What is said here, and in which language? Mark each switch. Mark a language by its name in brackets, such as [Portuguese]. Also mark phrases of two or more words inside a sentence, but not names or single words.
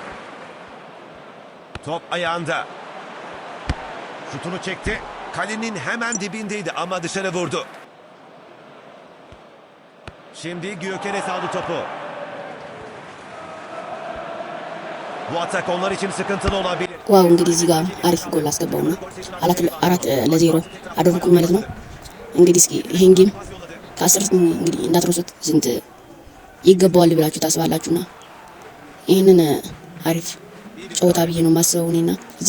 [Turkish] Top ayağında. Şutunu çekti. Kalenin hemen dibindeydi ama dışarı vurdu. Şimdi Gyökeres aldı topu. Bu atak onlar için sıkıntılı olabilir. [Amharic] ዋው እንግዲህ እዚህ ጋር አሪፍ ጎል አስገባውና 4-0 አደረኩ ማለት ነው። እንግዲህ እስኪ ይሄን ጌም ከ10 እንግዲህ እንዳትረሱት። ስንት ይገባዋል ብላችሁ ታስባላችሁና ይሄንን አሪፍ ጨዋታ ብዬ ነው የማስበው እኔና እዚህ